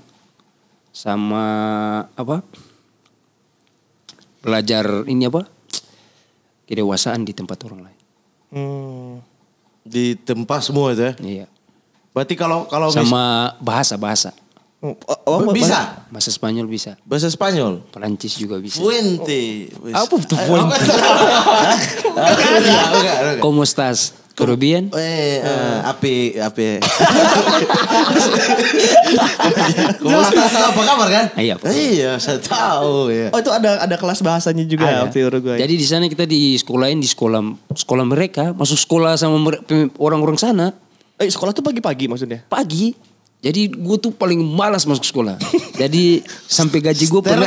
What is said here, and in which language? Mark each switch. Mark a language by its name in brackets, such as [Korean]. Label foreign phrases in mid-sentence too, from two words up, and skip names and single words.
[Indonesian] Sama apa? Belajar ini apa? Kedewasaan di tempat orang lain. Di tempat semua itu ya? Iya. Berarti kalau sama bahasa. Bisa? Bahasa Spanyol bisa. Bahasa Spanyol? Perancis juga bisa. Fuente. Apa tuh [Spanish] fuente? ¿Cómo estás? ¿Todo bien? Api. ¿Cómo estás? [Indonesian] Apa kabar kan? Iya, saya tahu ya. Oh itu ada kelas bahasanya juga di Uruguay. Jadi di sana kita di sekolah mereka, masuk sekolah sama orang-orang sana. Sekolah tuh pagi-pagi maksudnya? Pagi. Jadi gue tuh paling malas masuk sekolah. Jadi sampai gaji gue pernah.